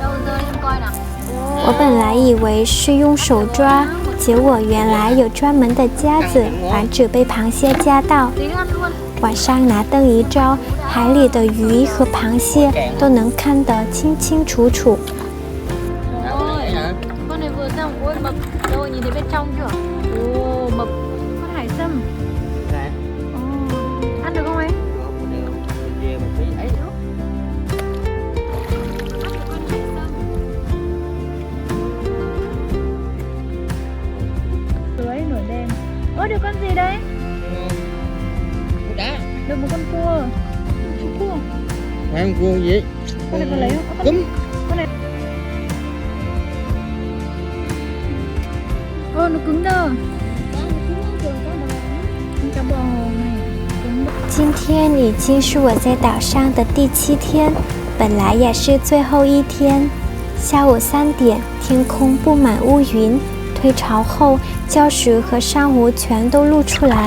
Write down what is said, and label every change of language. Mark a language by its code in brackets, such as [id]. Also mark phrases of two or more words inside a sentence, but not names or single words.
[zh] 我本来以为是用手抓，结果原来有专门的夹子，防止被螃蟹夹到。晚上拿灯一照，海里的鱼和螃蟹都能看得清清楚楚。 [vi] mực rồi, nhìn thấy bên trong chưa? Ồ, mực, con hải sâm. Ăn được không anh? Lưới nổi đen. Ơ, được con gì đấy? Được một con cua. Cua. Con cua gì? Con này con lấy không? Cúm. Con này. Nó cứng đơ. [zh] 今天已经是我在岛上的第7天，本来也是最后一天。下午3点，天空布满乌云，退潮后，礁石和珊瑚全都露出来。